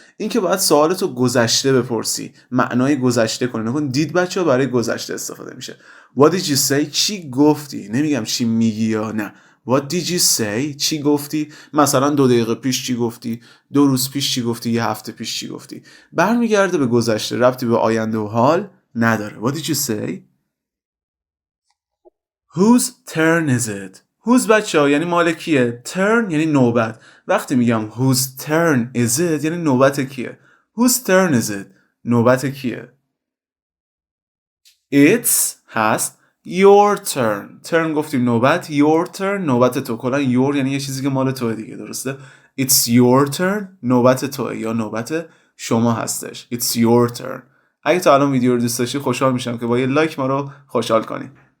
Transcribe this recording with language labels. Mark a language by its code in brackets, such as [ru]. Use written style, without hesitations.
[fa] این که باید سوالتو گذشته بپرسی. معنای گذشته کنه. نکن did بچه ها برای گذشته استفاده میشه. [en] What did you say [fa] چی گفتی. نمیگم چی میگی یا نه. [en] What did you say [fa] چی گفتی. مثلا 2 دقیقه پیش چی گفتی. 2 روز پیش چی گفتی. 1 هفته پیش چی گفتی. برمیگرده به گذشته. ربطی به آینده و حال نداره. [en] What did you say. Whose turn is it. [fa] Whose بچه ها یعنی مال کیه. Turn یعنی نوبت. وقتی میگم [en] whose turn is it [fa] یعنی نوبت کیه. [en] Whose turn is it [fa] نوبت کیه. [en] It's هست. Your turn. [fa] Turn گفتیم نوبت. [en] Your turn [fa] نوبت تو. کلا your یعنی یه چیزی که مال توه دیگه. درسته. [en] It's your turn [fa] نوبت توه یا نوبت شما هستش. [en] It's your turn. [fa] اگه تا الان ویدیو رو دوست داشتی خوشحال میشم که با یه لایک ما رو خوشحال کنی.